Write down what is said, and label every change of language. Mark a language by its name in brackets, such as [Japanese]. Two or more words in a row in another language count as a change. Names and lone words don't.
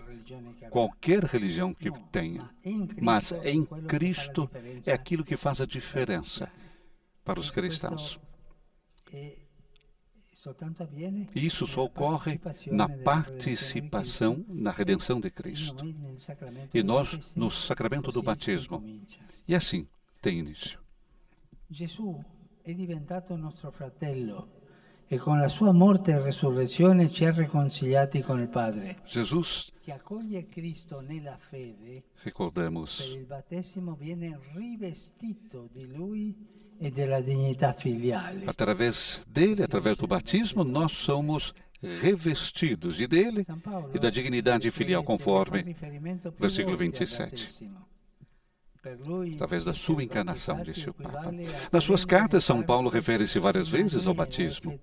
[Portuguese] Qualquer religião que tenha, mas em Cristo é aquilo que faz a diferença para os cristãos. Isso só ocorre na participação na redenção de Cristo. E nós no sacramento do batismo. E assim tem início. [Italian] Jesus è diventato nostro fratello e con la sua morte e resurrezione ci ha riconciliati con il Padre. Jesus, Chi accoglie Cristo nella fede, per [Portuguese] recordemos, [Italian] il battesimo viene rivestito di Lui e della dignità filiale. [Portuguese] através dele, através do batismo, nós somos revestidos dele e da dignidade filial, conforme versículo 27. Através da sua encarnação, disse o Papa. Nas suas cartas, São Paulo refere-se várias vezes ao batismo.